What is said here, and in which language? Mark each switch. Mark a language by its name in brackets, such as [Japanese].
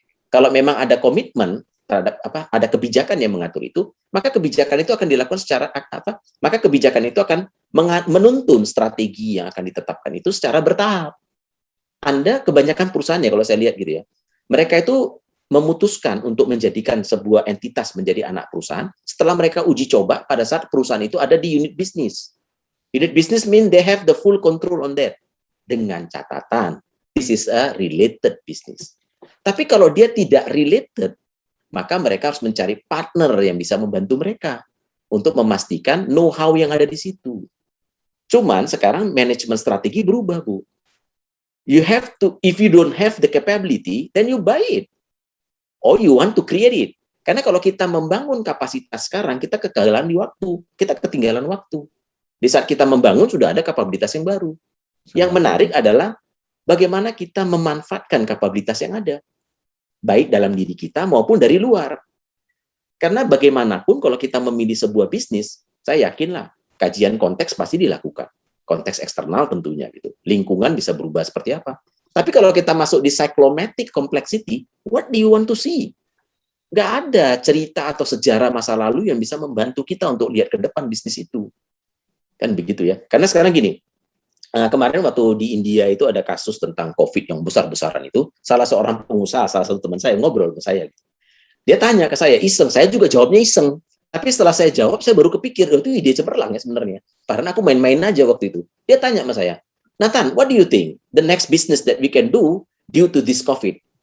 [Indonesian] Kalau memang ada komitmen terhadap ada kebijakan yang mengatur itu, maka kebijakan itu akan dilakukan secara maka kebijakan itu akan menuntun strategi yang akan ditetapkan itu secara bertahap. Anda kebanyakan perusahaannya kalau saya lihat gitu ya, mereka itu memutuskan untuk menjadikan sebuah entitas menjadi anak perusahaan setelah mereka uji coba pada saat perusahaan itu ada di unit bisnis. [English] Unit business mean they have the full control on that. [Indonesian] Dengan catatan, [English] this is a related business. [Indonesian] Tapi kalau dia tidak related, maka mereka harus mencari partner yang bisa membantu mereka untuk memastikan know-how yang ada di situ. Cuman sekarang manajemen strategi berubah, Bu. [English] You have to, if you don't have the capability, then you buy it. Or you want to create it. [Indonesian] Karena kalau kita membangun kapasitas sekarang, kita ketinggalan di waktu. Kita ketinggalan waktu. Di saat kita membangun, sudah ada kapabilitas yang baru. Yang menarik adalah bagaimana kita memanfaatkan kapabilitas yang ada. Baik dalam diri kita maupun dari luar. Karena bagaimanapun kalau kita memilih sebuah bisnis, saya yakinlah kajian konteks pasti dilakukan. Konteks eksternal tentunya gitu. Lingkungan bisa berubah seperti apa. Tapi kalau kita masuk di [English] cyclomatic complexity, what do you want to see? [Indonesian] Nggak ada cerita atau sejarah masa lalu yang bisa membantu kita untuk lihat ke depan bisnis itu. Kan begitu ya. Karena sekarang gini, kemarin waktu di India itu ada kasus tentang COVID yang besar-besaran itu, salah seorang pengusaha, salah satu teman saya ngobrol ke saya. Dia tanya ke saya, iseng, saya juga jawabnya iseng. Tapi setelah saya jawab, saya baru kepikir, itu ide cemerlang ya sebenarnya. Karena aku main-main aja waktu itu. Dia tanya sama saya, [English] Nathan, what do you think the next business that we can do due to this COVID?